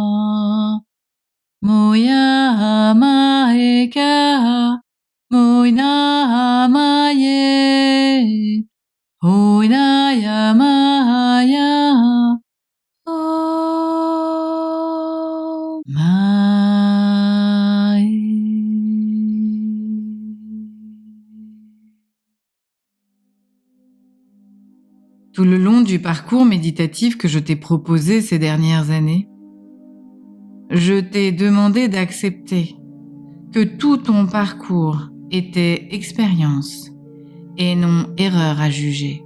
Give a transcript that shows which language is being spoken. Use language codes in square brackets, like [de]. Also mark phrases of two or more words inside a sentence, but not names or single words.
[fr] moya ma he ka moi na ma ye oi na ya ma ya o ma ye. Tout le long du parcours méditatif que je t'ai proposé ces dernières années, je t'ai demandé d'accepter que tout ton parcours était expérience et non erreur à juger.